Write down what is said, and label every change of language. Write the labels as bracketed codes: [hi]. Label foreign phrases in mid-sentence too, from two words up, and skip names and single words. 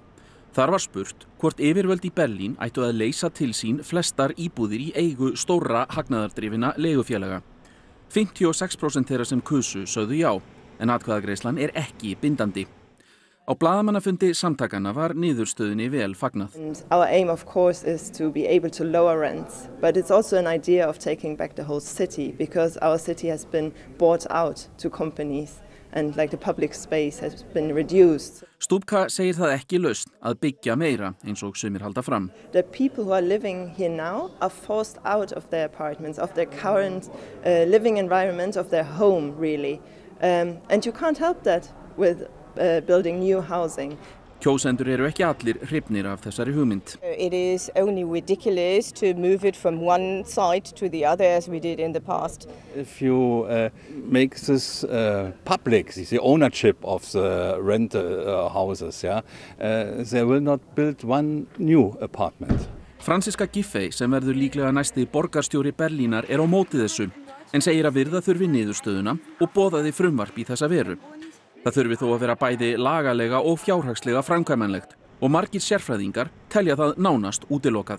[is] Þar var spurt hvort yfirvöld í Berlín ættu að leysa til sín flestar íbúðir í eigu stórra hagnaðardrifina leigufélaga. 56% þeirra sem kusu sögðu já, en atkvæðagreiðslan ekki bindandi. Á blaðamannafundi samtakanna var niðurstöðunni vel fagnað. [en] Our aim of course is to be able to lower rents, but it's also an idea of taking back the whole city because our city has been bought out to companies and like the public space has been reduced. [is] Stupka segir það ekki lausn að byggja meira eins og sumir halda fram. [en] The people who are living here now are forced out of their apartments, of their current living environment, of their home really. And you can't help that with building new housing. [is] Kjósendur eru ekki allir hrifnir af þessari hugmynd. [en] It is only ridiculous to move it from one side to the other as we did in the past. If you make this public, the ownership of the rental houses, they will not build one new apartment. [is] Franziska Giffey sem verður líklega næsti borgarstjóri Berlínar á móti þessu en segir að virða þurfi niðurstöðuna og boðaði frumvarp í þessa veru. Það þurfi þó að vera bæði lagalega og fjárhagslega framkvæmanlegt og margir sérfræðingar telja það nánast útilokað.